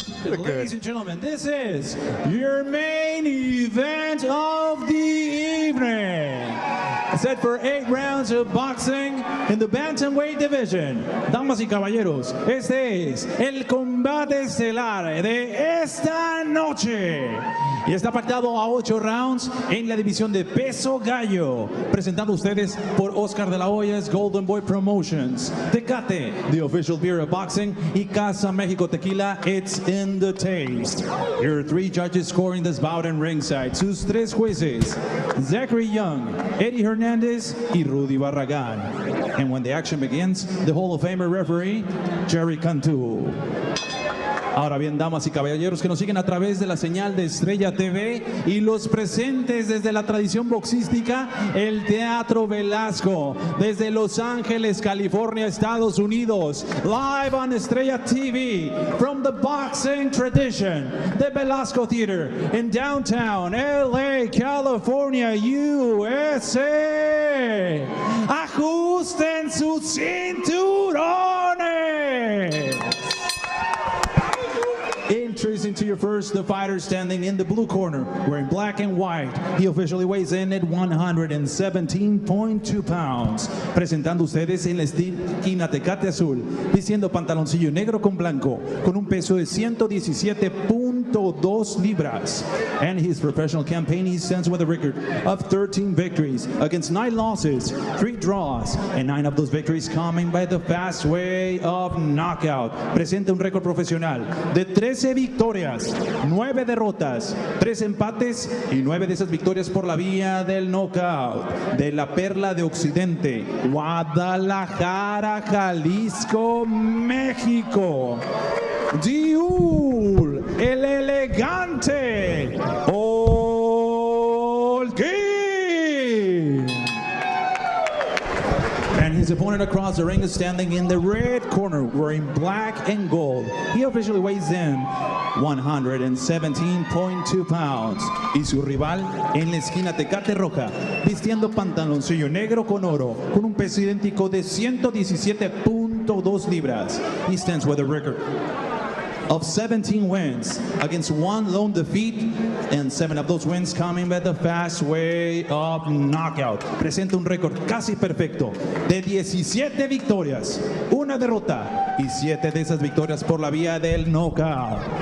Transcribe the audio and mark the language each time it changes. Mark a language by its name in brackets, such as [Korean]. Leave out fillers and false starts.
[English] Ladies and gentlemen, this is your main event of the evening. Set for 8 rounds of boxing in the bantamweight division. [Spanish] Damas y caballeros, este es el combate estelar de esta noche. Y está pactado a 8 rounds en la división de peso gallo. Presentando ustedes por Oscar de la Hoya's Golden Boy Promotions. [English] Tecate, the official beer of boxing. Y Casa Mexico Tequila, it's in the taste. Your 3 judges scoring this bout in ringside. [Spanish] Sus 3 jueces, Zachary Young, Eddie Hernandez, y Rudy Barragán. [English] And when the action begins, the Hall of Famer referee, Jerry Cantu. [Spanish] Ahora bien, damas y caballeros que nos siguen a través de la señal de Estrella TV y los presentes desde la tradición boxística, el Teatro Belasco, desde Los Ángeles, California, Estados Unidos, [English] live on Estrella TV, from the boxing tradition, the Belasco Theater in downtown LA, California, USA. [Spanish] Ajusten sus cinturones. [English] Introducing to your first, the fighter standing in the blue corner, wearing black and white. He officially weighs in at 117.2 pounds. [Spanish] Presentando ustedes en la esquina Tecate Azul, vistiendo pantaloncillo negro con blanco, con un peso de 117.2 libras. [English] And his professional campaign, he stands with a record of 13 victories against 9 losses, 3 draws, and 9 of those victories coming by the fast way of knockout. [Spanish] Presenta un récord profesional de 13 victorias, 9 derrotas, 3 empates y 9 de esas victorias por la vía del knockout. De la Perla de Occidente, Guadalajara, Jalisco, México. Diuhl, el elegante Olguin. [English] And his opponent across the ring is standing in the red corner, wearing black and gold. He officially weighs in 117.2 pounds. [Spanish] Y su rival en la esquina Tecate Roja, vistiendo pantaloncillo negro con oro, con un peso idéntico de 117.2 libras. [English] He stands with a record of 17 wins against 1 lone defeat, and 7 of those wins coming by the fast way of knockout. [Spanish] Presenta un récord casi perfecto de 17 victorias, 1 derrota y 7 de esas victorias por la vía del knockout.